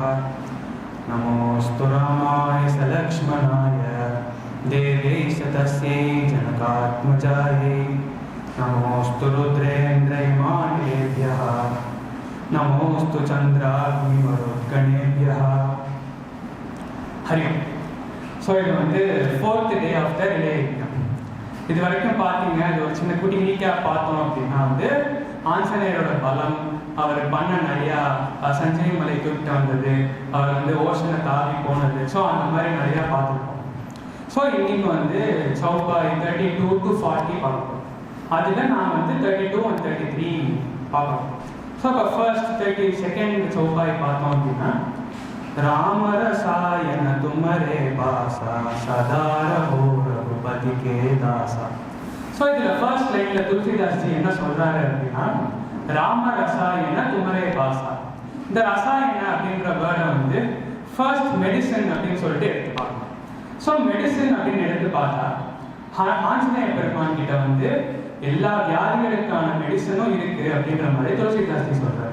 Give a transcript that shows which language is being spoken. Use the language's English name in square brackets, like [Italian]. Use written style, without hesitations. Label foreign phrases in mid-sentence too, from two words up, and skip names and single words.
[Sanskrit] नमोऽस्तु रामाय सलक्ष्मणाय देव्यै तस्यै जनकात्मजायै। नमोऽस्तु रुद्रेन्द्रयमानेभ्यः नमोऽस्तु चन्द्राग्निमरुद्गणेभ्यः। हरि ओम। [Tamil] ஸோ இது வந்து [English] 4th day of the relay exam. [Tamil] இது வரைக்கும் பார்த்தீங்க, இது ஒரு சின்ன குட்டி ரீகேப் பார்த்தோம் அப்படின்னா வந்து ஆஞ்சநேயரோட பலம், அவர் பண்ண நிறையா சஞ்சய் மலை தூக்கிட்டு வந்தது, அவர் வந்து ஓஷனை தாவி போனது, ஸோ அந்த மாதிரி நிறையா பார்த்துருக்கோம். ஸோ இன்னைக்கு வந்து சௌபாய் 32 to 40 பார்க்கணும். அதில் நான் வந்து 32 and 33 பார்க்கணும். ஸோ இப்போ ஃபர்ஸ்ட் 32nd சௌபாய் பார்த்தோம் அப்படின்னா, [Awadhi] राम रसायन तुम्हारे पासा सदा रहो रघुपति के दासा. [Tamil] ஸோ இதில் ஃபர்ஸ்ட் லைனில் துளசிதாஸ்ஜி என்ன சொல்கிறாரு அப்படின்னா, [Awadhi] राम रसायन तुम्हरे पासा. [Tamil] இந்த ரசாயன அப்படின்ற வேர்டை வந்து ஃபர்ஸ்ட் மெடிசன் அப்படின்னு சொல்லிட்டு எடுத்து பார்க்கணும். ஸோ மெடிசன் அப்படின்னு எடுத்து பார்த்தா ஆஞ்சநேய பெருமான் கிட்ட வந்து எல்லா வியாதிகளுக்கான மெடிசனும் இருக்கு அப்படின்ற மாதிரி துளசிதாஸ்ஜி சொல்றாரு.